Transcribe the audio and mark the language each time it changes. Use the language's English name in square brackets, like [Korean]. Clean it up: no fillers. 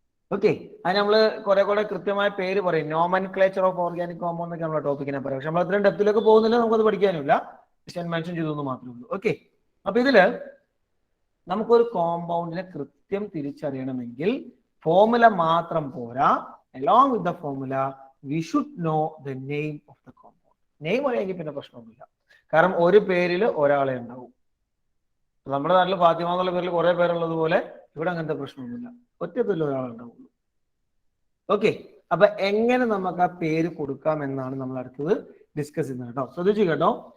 [Malayalam] Okay, അത് നമ്മള് കുറെ കൃത്യമായ പേര് പറയും. നോമൻക്ലേച്ചർ ഓഫ് ഓർഗാനിക് കോമ്പൗണ്ട് എന്നൊക്കെ നമ്മളെ ടോപ്പിക്കിനെ പറയും. പക്ഷെ നമ്മൾ അത്രയും ഡെപ്തിലേക്ക് പോകുന്നില്ല, നമുക്കത് പഠിക്കാനുമില്ല. പക്ഷെ മെൻഷൻ ചെയ്തു മാത്രമേ ഉള്ളൂ. ഓക്കെ, അപ്പൊ ഇതില് നമുക്കൊരു കോമ്പൗണ്ടിനെ കൃത്യം തിരിച്ചറിയണമെങ്കിൽ ഫോർമുല മാത്രം പോരാ. [English] along with the formula we should know the name of the compound. [Malayalam] Name അറിയാമെങ്കിൽ പിന്നെ പ്രശ്നമൊന്നുമില്ല. കാരണം ഒരു പേരിൽ ഒരാളെ ഉണ്ടാവും. നമ്മുടെ നാട്ടിൽ ഫാത്തിമ എന്നുള്ള പേരിൽ കുറെ പേരുള്ളത് പോലെ ഇവിടെ അങ്ങനത്തെ പ്രശ്നമൊന്നുമില്ല, ഒറ്റ പേരിൽ ഒരാളുണ്ടാവുള്ളൂ. ഓക്കെ, അപ്പൊ എങ്ങനെ നമുക്ക് ആ പേര് കൊടുക്കാം എന്നാണ് നമ്മൾ അടുത്തത് ഡിസ്കസ് ചെയ്യുന്നത് കേട്ടോ. ശ്രദ്ധിച്ചു കേട്ടോ.